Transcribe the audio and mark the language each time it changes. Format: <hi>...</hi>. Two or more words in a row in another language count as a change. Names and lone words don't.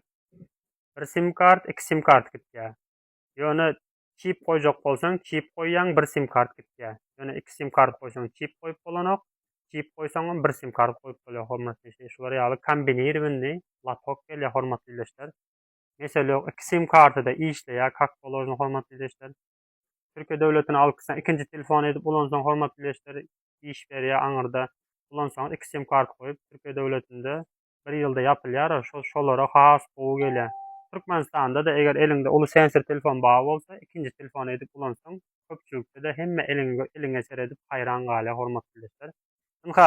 <tk>Bir sim kart, iki sim kart gitýär. Ýöne çip goýjak bolsaň, çip goýýan bir sim kart gitýär. Ýöne iki sim kart goýsaň, çip goýup bolanok. Çip goýsaň bir sim kart goýup bolýar hormatly izləyicilər. Şular ýaly kombinirowany latok gelýär hormatly izləyicilər. Mesela iki sim kartı da işleýär, kak bolýar hormatly izləyicilər. Türkiýe döwletine alyksan ikinji telefon edip ulansaň hormatly izləyicilər iş berýär aňyrda. Ulansaň iki sim kart goýup Türkiýe döwletinde bir ýylda ýapylýar, şolara has gowy gelýär. Türkmenistanda da eger elinde uly sensor telefon bar bolsa, ikinji telefon edip ulansaň köpçülikde de hemme eliňe seredip haýran galýar hormatly izləyicilər.</tk>